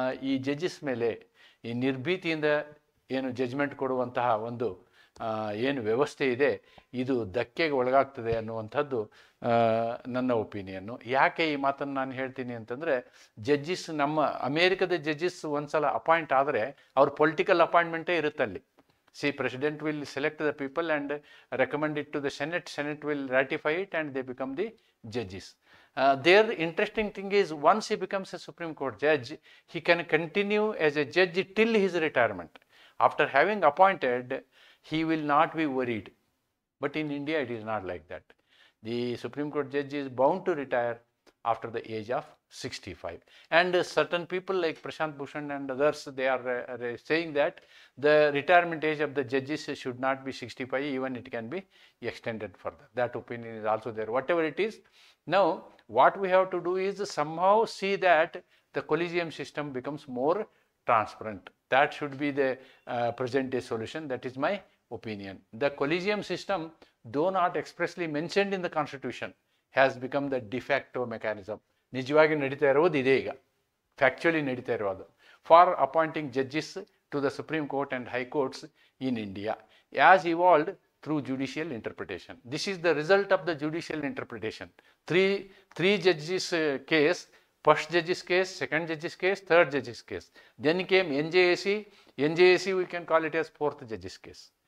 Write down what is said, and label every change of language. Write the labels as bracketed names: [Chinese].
[Kannada] ಈ ಜಡ್ಜಸ್ ಮೇಲೆ ಈ ನಿರ್ಭೀತಿಯಿಂದ ಏನು ಜಡ್ಜ್ಮೆಂಟ್ ಕೊಡುವಂತಹ ಒಂದು ಏನು ವ್ಯವಸ್ಥೆ ಇದೆ ಇದು ಧಕ್ಕೆಗೆ ಒಳಗಾಗ್ತದೆ ಅನ್ನುವಂಥದ್ದು ನನ್ನ ಒಪಿನಿಯನ್ನು. ಯಾಕೆ ಈ ಮಾತನ್ನು ನಾನು ಹೇಳ್ತೀನಿ ಅಂತಂದರೆ, ಜಡ್ಜಸ್ ನಮ್ಮ ಅಮೇರಿಕದ ಜಡ್ಜಸ್ ಒಂದ್ಸಲ ಅಪಾಯಿಂಟ್ ಆದರೆ ಅವ್ರ political ಅಪಾಯಿಂಟ್ಮೆಂಟೇ ಇರುತ್ತಲ್ಲಿ. [English] President will select the people and recommend it to the senate will ratify it and they become the judges. Their interesting thing is once he becomes a Supreme Court judge, he can continue as a judge till his retirement. After having appointed, he will not be worried. But in India, it is not like that. The Supreme Court judge is bound to retire after the age of 65. And certain people like Prashant Bhushan and others, they are saying that the retirement age of the judges should not be 65, even it can be extended further. That opinion is also there. Whatever it is, now what we have to do is somehow see that the collegium system becomes more transparent. That should be the present day solution. That is my opinion. The collegium system, though not expressly mentioned in the constitution, has become the de facto mechanism. [Kannada] ನಿಜವಾಗಿ ನಡೀತಾ ಇರೋದು ಇದೇ ಈಗ, factually ನಡೀತಾ ಇರೋದು, [English] For appointing judges to the Supreme Court and high courts in India as evolved through judicial interpretation. This is the result of the judicial interpretation. Three judges case, first judge's case, second judge's case, third judge's case. Then came NJAC. NJAC we can call it as fourth judge's case.